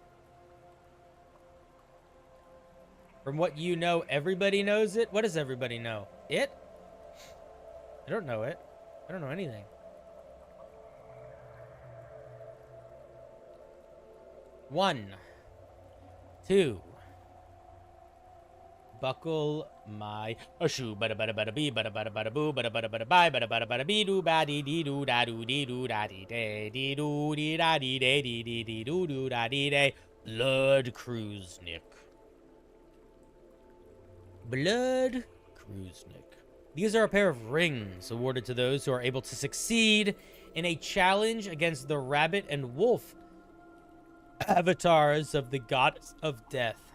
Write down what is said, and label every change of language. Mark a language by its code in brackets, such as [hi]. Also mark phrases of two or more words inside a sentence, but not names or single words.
[en] From what you know, everybody knows it? What does everybody know? It? I don't know it. I don't know anything. One. Two. Buckle my shoe, bada bada bada bee, bada bada bada boo, bada bada bada bye, bada bada bada bee doo ba dee dee doo da doo dee doo da dee day dee doo dee da dee day dee dee dee doo doo da dee day. Blood Cruisenick. Blood Cruisenick. These are a pair of rings awarded to those who are able to succeed in a challenge against the rabbit and wolf avatars of the goddess of death.